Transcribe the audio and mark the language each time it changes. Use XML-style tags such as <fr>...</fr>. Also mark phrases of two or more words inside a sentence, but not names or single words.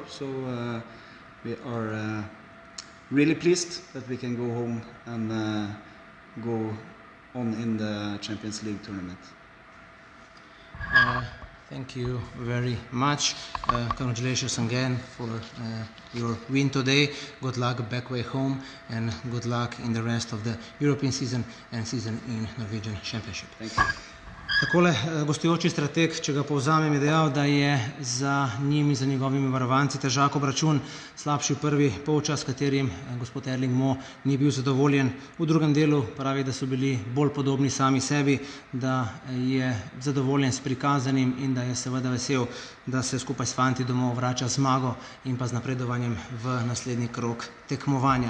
<en>So we are really pleased that we can go home and go on in the Champions League tournament. Thank you very much. Congratulations again for your win today. Good luck back way home and good luck in the rest of the European season and season in Norwegian Championship. Thank you.</en> <sl>Takole, gostujoči strateg, če ga povzamem, je dejal, da je za njimi, za njegovimi varovanci težak obračun, slabši prvi polčas, katerim gospod Erling Mo ni bil zadovoljen. V drugem delu pravi, da so bili bolj podobni sami sebi, da je zadovoljen s prikazanim in da je seveda vesel, da se skupaj s fanti domov vrača zmago in pa z napredovanjem v naslednji krog tekmovanja.</sl>